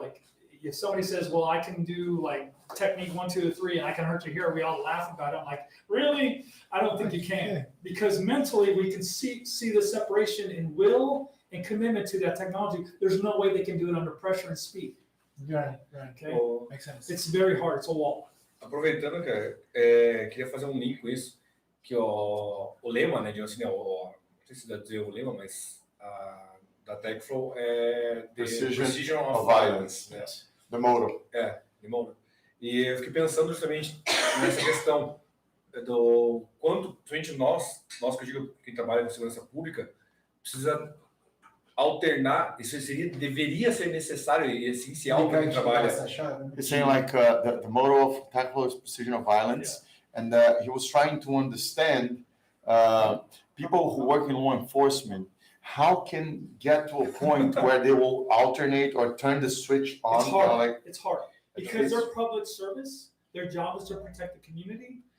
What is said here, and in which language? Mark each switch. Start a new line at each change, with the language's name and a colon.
English: Like, if somebody says, "Well, I can do like technique 1, 2, 3, and I can hurt you here," we all laugh about it. I'm like, really? I don't think you can, because mentally we can see the separation in will and commitment to that technology. There's no way they can do it under pressure and speed. Right. Okay, Makes sense. it's very hard. It's a wall.
Portuguese: Aproveitando, cara, queria fazer um link com isso, que o lema, né, de assim, não sei se dá dizer o lema, mas da TechFlow é Precision of Violence, né?
English: The motto. The motto.
Portuguese: E eu fiquei pensando justamente nessa questão do quanto, principalmente nós que eu digo, quem trabalha com segurança pública, precisa alternar, isso deveria ser necessário e essencial para quem trabalha.
English: He's saying like the motto of TechFlow is Precision of Violence, and he was trying to understand people who work in law enforcement, how can get to a point where they will alternate or turn the switch on. It's hard because they're public service. Their job is to protect the community.